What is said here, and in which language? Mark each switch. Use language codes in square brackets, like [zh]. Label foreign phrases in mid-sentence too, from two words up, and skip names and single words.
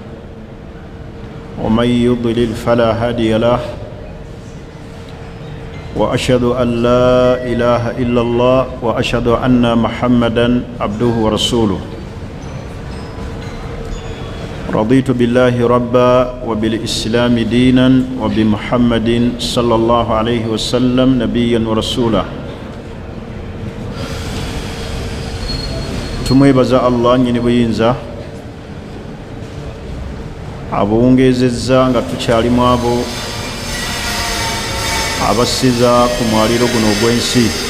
[ar] ومن يضلل فلا هادي له وأشهد أن لا إله إلا الله وأشهد أن محمدا عبده ورسوله رضيت بالله ربا وبالإسلام دينا وبمحمد صلى الله عليه وسلم نبيا ورسولا [lg] tumwebaza Allah nyini buyinza abuwungezezza nga tukyalimu abo abasiza ku mwaliro guno ogw'ensi.